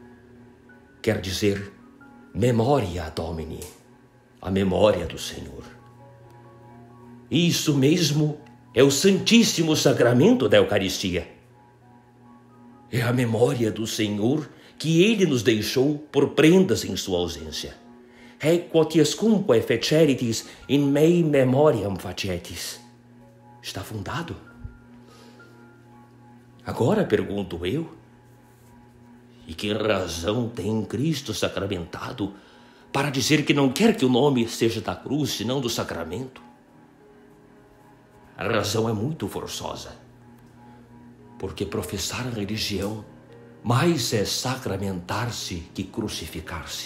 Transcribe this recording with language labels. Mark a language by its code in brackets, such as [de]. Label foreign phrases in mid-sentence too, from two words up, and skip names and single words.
[pt] Quer dizer [la] Memoria Domini, [pt] a memória do Senhor. Isso mesmo é o Santíssimo Sacramento da Eucaristia. É a memória do Senhor que Ele nos deixou por prendas em sua ausência. [la] Haec quotiescumque feceritis in mei memoriam facietis. [pt] Está fundado. Agora pergunto eu, e que razão tem Cristo sacramentado para dizer que não quer que o nome seja da cruz, senão do sacramento? A razão é muito forçosa, porque professar a religião mais é sacramentar-se que crucificar-se.